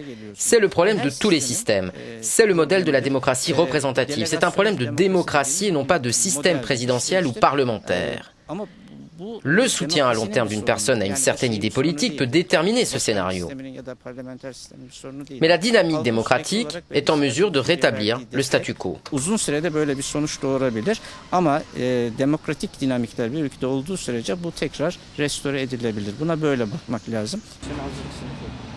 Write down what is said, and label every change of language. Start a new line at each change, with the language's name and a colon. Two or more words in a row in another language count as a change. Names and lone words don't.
French: C'est le problème de tous les systèmes. C'est le modèle de la démocratie représentative. C'est un problème de démocratie et non pas de système présidentiel ou parlementaire. Le soutien à long terme d'une personne à une certaine idée politique peut déterminer ce scénario. Mais la dynamique démocratique est en mesure de rétablir le statu quo.
Turkish: Uzun sürede böyle bir sonuç doğurabilir ama demokratik dinamikler bir ülkede olduğu sürece bu tekrar restore edilebilir. Buna böyle bakmak lazım.